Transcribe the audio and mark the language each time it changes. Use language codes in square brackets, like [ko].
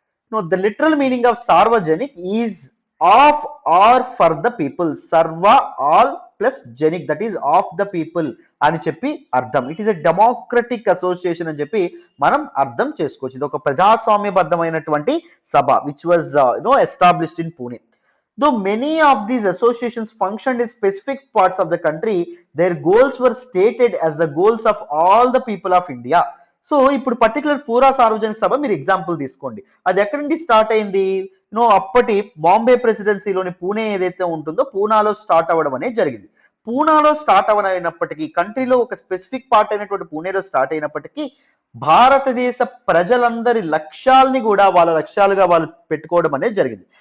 [en] The literal meaning of Sarvajanik is of or for the people. Sarva, all plus Janik, that is of the people [te] అని చెప్పి అర్థం. [en] it is a democratic association [te] అని చెప్పి మనం అర్థం చేసుకోవచ్చు. ఇది ఒక ప్రజాస్వామ్యబద్ధమైనటువంటి సభ [en] Which was established in Pune. Though many of these associations functioned in specific parts of the country, their goals were stated as the goals of all the people of India. [te] So ఇప్పుడు particular పూరా సార్వజనిక సభ మీరు example తీసుకోండి. అది ఎక్కడి నుండి start అయింది? అప్పటి బాంబే ప్రెసిడెన్సీలోని పూణే ఏదైతే ఉంటుందో పూనాలో స్టార్ట్ అవ్వడం అనేది జరిగింది. పూనాలో స్టార్ట్ అయినప్పటికీ, కంట్రీలో ఒక స్పెసిఫిక్ పార్ట్ అయినటువంటి పూణేలో స్టార్ట్ అయినప్పటికీ, భారతదేశ ప్రజలందరి లక్ష్యాల్ని కూడా వాళ్ళ లక్ష్యాలుగా వాళ్ళు పెట్టుకోవడం అనేది జరిగింది.